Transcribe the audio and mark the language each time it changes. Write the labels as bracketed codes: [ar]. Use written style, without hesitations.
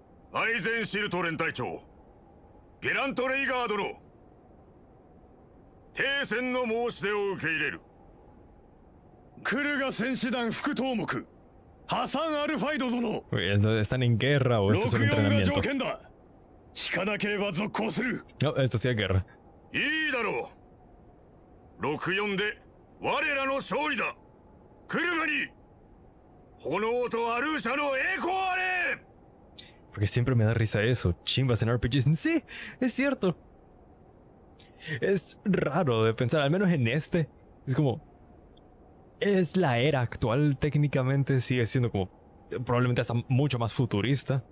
[ja] アイゼンシルト連隊長ゲラント・レイガー殿停戦の申し出を受け入れるクルガ戦士団副頭目ハサン・アルファイド殿 [es] ¿Están en guerra o esto es un entrenamiento? [ja] 条件だ引かなければ続行する [es] No, esto sí es guerra. [ja] いいだろう64で我らの勝利だクルガに炎とアルーシャの栄光あれ [es] Porque siempre me da risa eso. Chimbas en RPGs. Sí, es cierto. Es raro de pensar, al menos en este. Es como... Es la era actual técnicamente. Sigue siendo como... Probablemente hasta mucho más futurista.